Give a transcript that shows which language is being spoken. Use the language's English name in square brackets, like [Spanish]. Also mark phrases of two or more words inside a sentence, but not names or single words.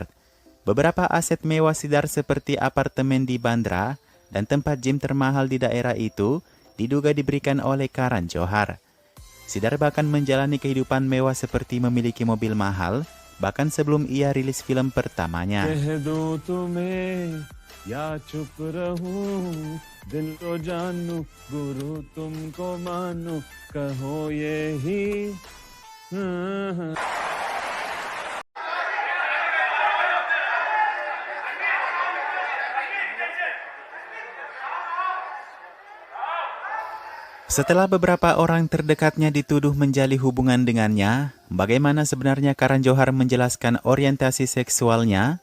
[Indonesian] Beberapa aset mewah Siddharth seperti apartemen di Bandra dan tempat gym termahal di daerah itu diduga diberikan oleh Karan Johar. Siddharth bahkan menjalani kehidupan mewah seperti memiliki mobil mahal, bahkan sebelum ia rilis film pertamanya. [Hindi] या चुप रहूं दिल तो जानू गुरु तुमको मानू कहो यही [Indonesian] Setelah beberapa orang terdekatnya dituduh menjalin hubungan dengannya, bagaimana sebenarnya Karan Johar menjelaskan orientasi seksualnya?